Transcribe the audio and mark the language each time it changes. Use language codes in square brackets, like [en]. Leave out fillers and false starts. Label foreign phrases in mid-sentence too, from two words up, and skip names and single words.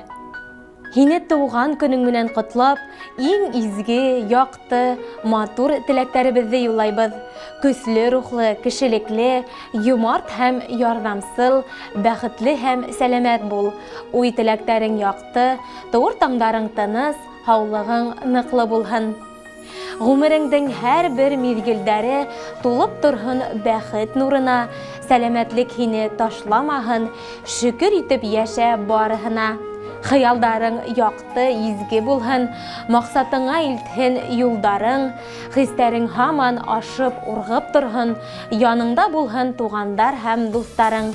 [ba] Һине туган көнең менән котлап, иң изге, якты, матур теләкләребезне юллайбыз. Көсле рухлы, кешелекле, юмарт һәм ярдәмсыл, бәхетле һәм сәламәт бул. Уй теләкләрең якты, туыр таңдарың тыныс, һаулыгың ныклы булһын. Гомереңдең һәр бер мизгелдәре тулып торһын бәхет нурына, сәламәтлек һине ташламаһын, шөкер итеп яшә барыһына. Хыялдарың якты, изге булһын, максатыңа илтһен юлдарың, хистәрең һаман ашып, ургып торһын, яныңда булһын тугандар һәм дусларың.